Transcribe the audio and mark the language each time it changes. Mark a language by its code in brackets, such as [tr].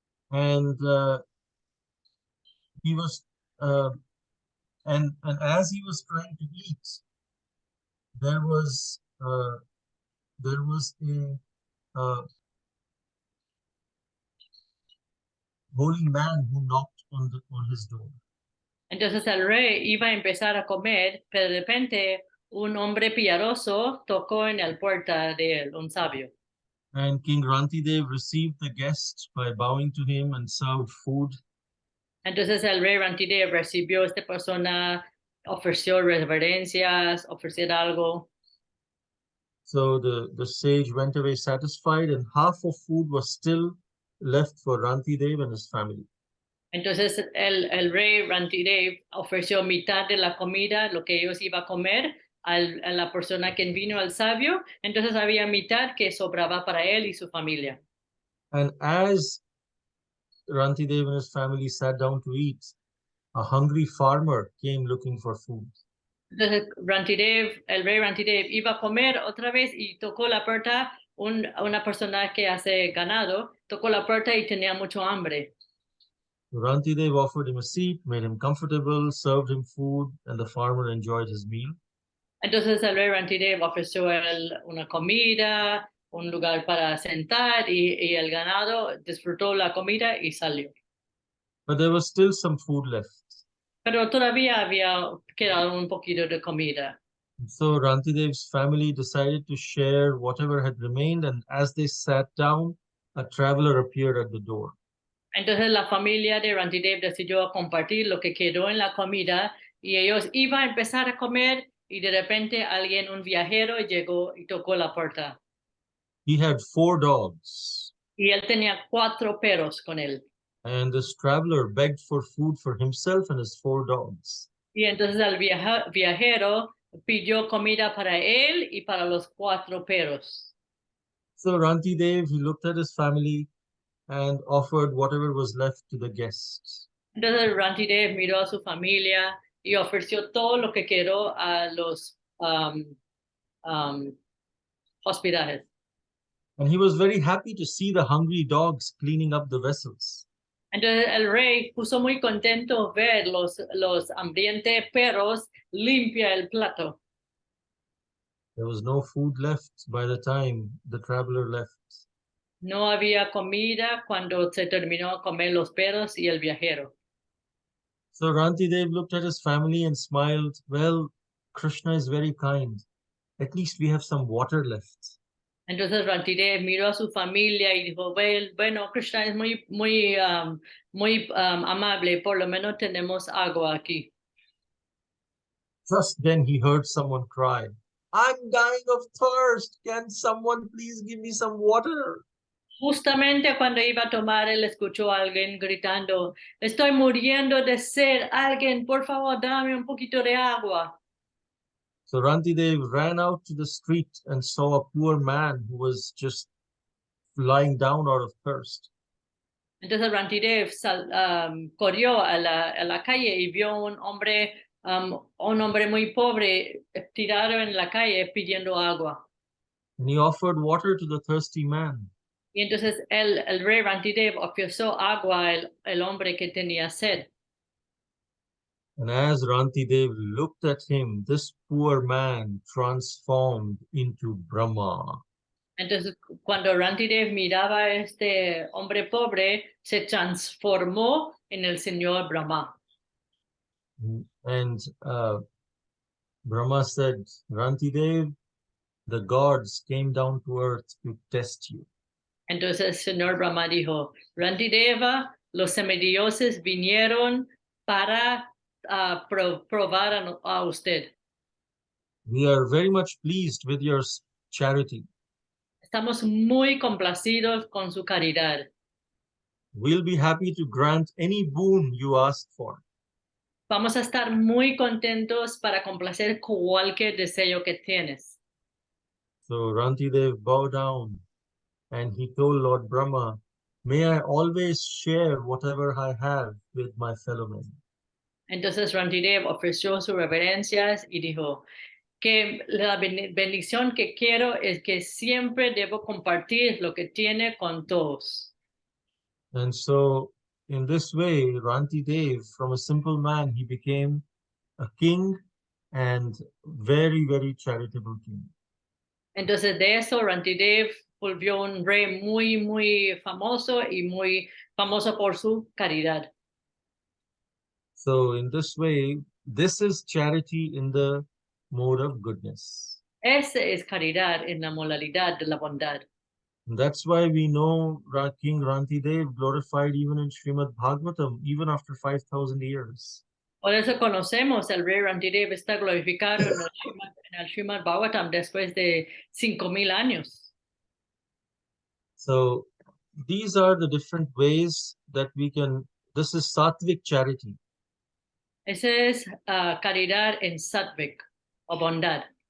[en] and he was and as he was trying to eat, there was a holy man who knocked on his door. [es] Entonces el rey iba a empezar a comer, pero de repente un hombre piadoso tocó en la puerta de él, un sabio. [en] And King Rantidev received the guest by bowing to him and served food. [es] Entonces el rey Rantidev recibió a esta persona, ofreció reverencias, ofreció algo. [en] So the sage went away satisfied, and half of food was still left for Rantidev and his family. [es] Entonces el rey Rantidev ofreció mitad de la comida, lo que ellos iban a comer, a la persona que vino al sabio. Entonces había mitad que sobraba para él y su familia. [en] And as Rantidev and his family sat down to eat, a hungry farmer came looking for food. [es] Entonces el rey Rantidev iba a comer otra vez y tocó la puerta, una persona que hace ganado, tocó la puerta y tenía mucho hambre. [en] Rantidev offered him a seat, made him comfortable, served him food, and the farmer enjoyed his meal. [es] Entonces el rey Rantidev ofreció él una comida, un lugar para sentar y el ganado disfrutó la comida y salió. [en] But there was still some food left. [es] Pero todavía había quedado un poquito de comida. [en] So Rantidev's family decided to share whatever had remained, and as they sat down, a traveler appeared at the door. [es] Entonces la familia de Rantidev decidió compartir lo que quedó en la comida y ellos iban a empezar a comer y de repente alguien, un viajero, llegó y tocó la puerta. [en] He had 4 dogs, [es] Y él tenía 4 perros con él. [en] and this traveler begged for food for himself and his 4 dogs. [es] Y entonces el viajero pidió comida para él y para los 4 perros. [en] So Rantidev, he looked at his family and offered whatever was left to the guests. [es] Entonces Rantidev miró a su familia y ofreció todo lo que quedó a los hospedajes. [en] And he was very happy to see the hungry dogs cleaning up the vessels. [es] Entonces el rey puso muy contento ver los hambrientos perros limpia el plato. [en] There was no food left by the time the traveler left. [es] No había comida cuando se terminó de comer los perros y el viajero. [en] So Rantidev looked at his family and smiled. Well, Krishna is very kind. At least we have some water left. [es] Entonces Rantidev miró a su familia y dijo, bueno, Krishna es muy amable, por lo menos tenemos agua aquí. [en] Just then he heard someone cry, I'm dying of thirst. Can someone please give me some water? [es] Justamente cuando iba a tomar, él escuchó a alguien gritando, estoy muriendo de sed, alguien, por favor, dame un poquito de agua. [en] So Rantidev ran out to the street and saw a poor man who was just lying down out of thirst. [es] Entonces Rantidev corrió a la calle y vio un hombre muy pobre tirado en la calle pidiendo agua. [en] And he offered water to the thirsty man. [es] Y entonces el rey Rantidev ofreció agua al hombre que tenía sed. [en] And as Rantidev looked at him, this poor man transformed into Brahma. [es] Entonces, cuando Rantidev miraba a este hombre pobre, se transformó en el señor Brahma. [en] And Brahma said, Rantidev, the gods came down to earth to test you. [es] Entonces el señor Brahma dijo, Rantideva, los semidioses vinieron para probar a usted. [en] We are very much pleased with your charity. [es] Estamos muy complacidos con su caridad. [en] We'll be happy to grant any boon you ask for. [es] Vamos a estar muy contentos para complacer cualquier deseo que tienes. [en] So Rantidev bowed down and he told Lord Brahma, may I always share whatever I have with my fellow men. [es] Entonces Rantidev ofreció sus reverencias y dijo que la bendición que quiero es que siempre debo compartir lo que tiene con todos. [en] And so in this way, Rantidev, from a simple man, he became a king and very, very charitable king. [es] Entonces de eso Rantidev volvió un rey muy, muy famoso y muy famoso por su caridad. [en] So in this way, this is charity in the mode of goodness. [es] Esa es caridad en la modalidad de la bondad. [en] And that's why we know King Rantidev glorified even in Srimad Bhagavatam, even after 5,000 years. [es] Por eso conocemos el rey Rantidev está glorificado en el Srimad Bhagavatam después de 5,000 años. [en] So these are the different ways that we can, this is sattvic charity. [es] Esa es caridad en sattvic o bondad.